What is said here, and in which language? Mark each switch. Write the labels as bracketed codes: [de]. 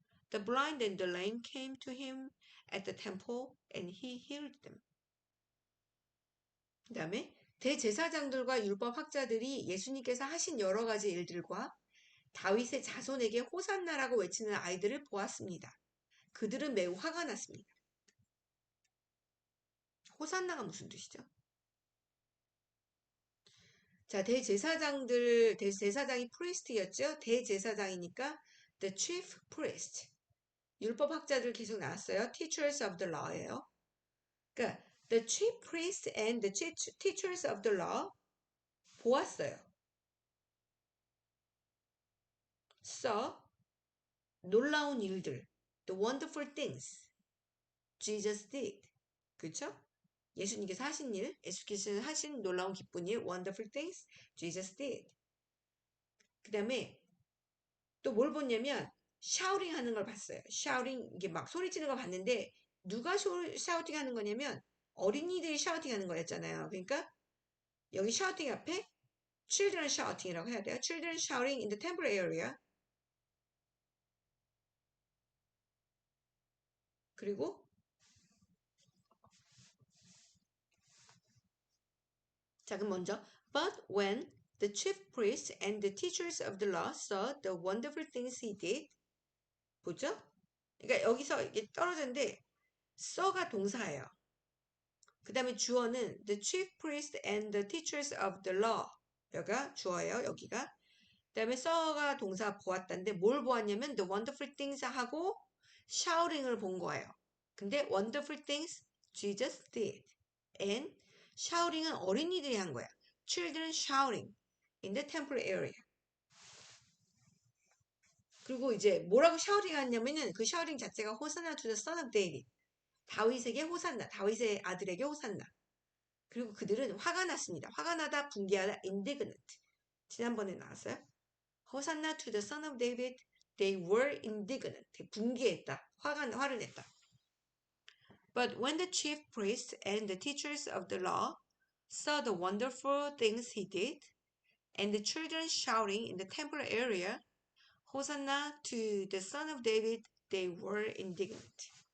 [en] The blind and the lame came to him at the temple and he healed them. [ko] 그 다음에 대제사장들과 율법학자들이 예수님께서 하신 여러 가지 일들과 다윗의 자손에게 호산나라고 외치는 아이들을 보았습니다. 그들은 매우 화가 났습니다. 호산나가 무슨 뜻이죠? 자, 대제사장이 프리스트였죠? 대제사장이니까 [en] the chief priest. [ko] 율법학자들 계속 나왔어요. [en] teachers of the law예요. [ko] 그러니까 [en] the chief priest and the teachers of the law [ko] 보았어요. 놀라운 일들, [en] the wonderful things Jesus did. [ko] 그렇죠? 예수님께서 하신 일, 예수께서 하신 놀라운 기쁜 일, [en] wonderful things Jesus did. [ko] 그 다음에 또 뭘 봤냐면 샤우팅 하는 걸 봤어요. 샤우팅, 이게 막 소리 지르는 걸 봤는데 누가 샤우팅 하는 거냐면 어린이들이 샤우팅 하는 거였잖아요. 그러니까 여기 샤우팅 앞에 [en] children shouting [ko] 이라고 해야 돼요. [en] children shouting in the temple area. [ko] 그리고 자, 그럼 먼저 [en] But when the chief priests and the teachers of the law saw the wonderful things he did. [ko] 보죠? 그러니까 여기서 이게 떨어졌는데 saw가 동사예요. 그 다음에 주어는 [en] the chief priests and the teachers of the law. [ko] 여기가 주어예요. 여기가. 그 다음에 saw가 동사 보았다는데 뭘 보았냐면 [en] the wonderful things [ko] 하고 shouting을 본 거예요. 근데 [en] wonderful things Jesus did. And [ko] shouting은 어린이들이 한 거야. [en] Children shouting in the temple area. [ko] 그리고 이제 뭐라고 샤우팅 하냐면은 그 샤우팅 자체가 호산나 [en] to the son of David. [ko] 다윗에게 호산나, 다윗의 아들에게 호산나. 그리고 그들은 화가 났습니다. 화가 나다, 분개하다, indignant. 지난번에 나왔어요. [en] 호산나 to the son of David, they were indignant. [ko] 분개했다. 화를 냈다. [en] But when the chief priests and the teachers of the law saw the wonderful things he did, and the children shouting in the temple area, Hosanna to the son of David, they were indignant.